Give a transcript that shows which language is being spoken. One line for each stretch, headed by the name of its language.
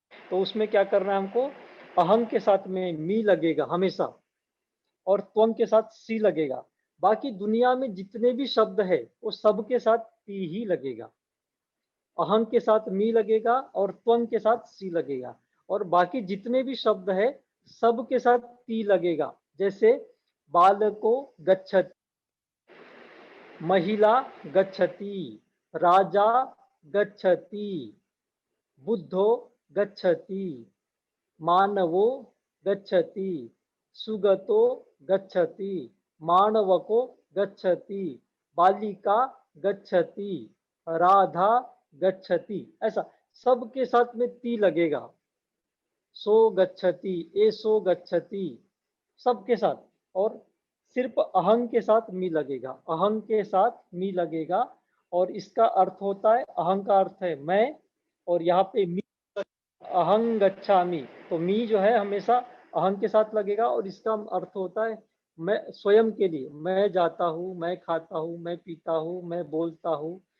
Hindi: तो उसमें क्या करना है हमको? अहंग के साथ में मी लगेगा हमेशा, और त्वंग के साथ सी लगेगा। बाकी दुनिया में जितने भी शब्द है वो सब के साथ ती ही लगेगा। अहंग के साथ मी लगेगा और त्वंग के साथ सी लगेगा, और बाकी जितने भी शब्द है सब के साथ ती लगेगा।
Pali: जैसे बालको गच्छति, महिला गच्छति, राजा गच्छति, बुद्धो गच्छति, मानवो गच्छति, सुगतो गच्छति, मानवको गच्छति, बालिका गच्छति, राधा गच्छति।
Hindi: ऐसा सबके साथ में ती लगेगा।
Pali: सो गच्छति, एसो गच्छति,
Hindi: सबके साथ। और सिर्फ अहंग के साथ मी लगेगा, अहंग के साथ मी लगेगा। और इसका अर्थ होता है, अहंग का अर्थ है मैं, और यहाँ पे मी,
Pali: अहं गच्छामि,
Hindi: तो मी जो है हमेशा अहंग के साथ लगेगा। और इसका अर्थ होता है मैं स्वयं के लिए, मैं जाता हूँ, मैं खाता हूँ, मैं पीता हूँ, मैं बोलता हूँ।